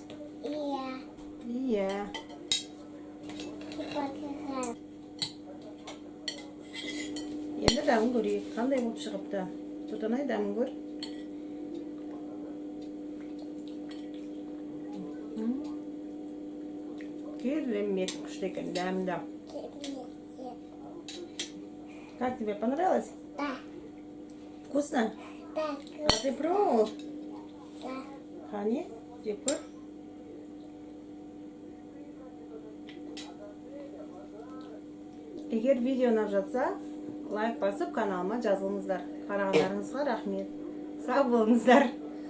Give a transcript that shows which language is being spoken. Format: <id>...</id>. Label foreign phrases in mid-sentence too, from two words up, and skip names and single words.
<kk>Иә. Енді дәмін көрейік. Қандай болып шығыпты? Тұтынай дәмін көр. Керемет күшті екен, дәмді.</kk> <ru>Как тебе понравилось? Да. Вкусно? Да. А ты пробовал? Да.</ru> <kk>Қане, жеп көр. Егер видео ұнап жатса, лайк басып каналыма жазылыңыздар. Қарағандарыңызға рахмет. Сау болыңыздар.</kk>